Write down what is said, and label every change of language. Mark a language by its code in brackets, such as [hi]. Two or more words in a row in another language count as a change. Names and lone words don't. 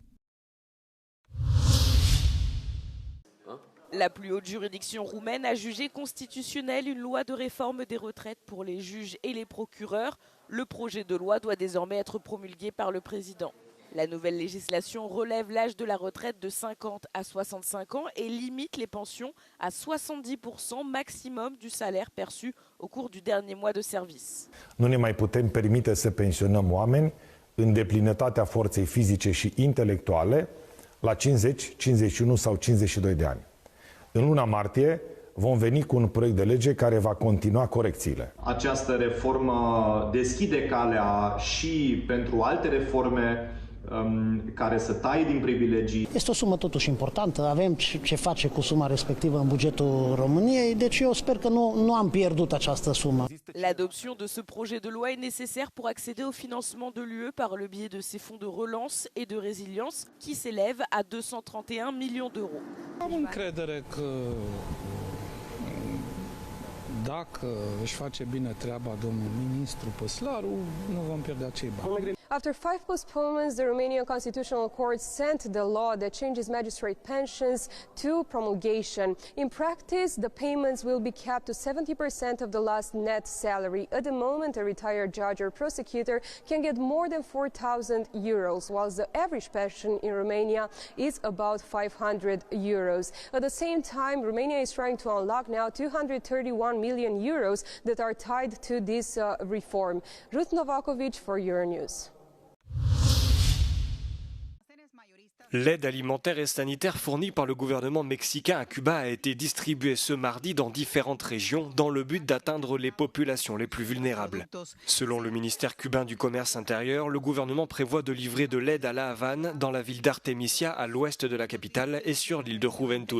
[fr] La plus haute juridiction roumaine a jugé constitutionnelle une loi de réforme des retraites pour les juges et les procureurs. Le projet de loi doit désormais être promulgué par le président. La nouvelle législation relève l'âge de la retraite de 50 à 65 ans et limite les pensions à 70% maximum du salaire perçu au cours du dernier mois de service. [ro] Nu ne mai putem permite să pensionăm oameni în deplinătatea forței fizice și intelectuale la 50, 51 sau 52 de ani. În luna martie vom veni cu un proiect de lege care va continua corecțiile. Această reformă deschide calea și pentru alte reforme care să taie din privilegii. Este o sumă totuși importantă, avem ce face cu suma respectivă în bugetul României, deci eu sper că nu am pierdut această sumă. [fr] L'adoption de ce projet de loi est nécessaire pour accéder au financement de l'UE par le biais de ses fonds de relance et de résilience qui s'élèvent à 231 millions d'euros. [ro] Am încredere că dacă își face bine treaba domnul ministru Păslaru, nu vom pierde acei bani. [en] After 5 postponements, the Romanian Constitutional Court sent the law that changes magistrate pensions to promulgation. In practice, the payments will be capped to 70% of the last net salary. At the moment, a retired judge or prosecutor can get more than 4,000 euros, whilst the average pension in Romania is about 500 euros. At the same time, Romania is trying to unlock now 231 million euros that are tied to this reform. Ruth Novakovic for Euronews. [fr] L'aide alimentaire et sanitaire fournie par le gouvernement mexicain à Cuba a été distribuée ce mardi dans différentes régions dans le but d'atteindre les populations les plus vulnérables. Selon le ministère cubain du Commerce intérieur, le gouvernement prévoit de livrer de l'aide à La Havane, dans la ville d'Artemisia, à l'ouest de la capitale et sur l'île de Juventud.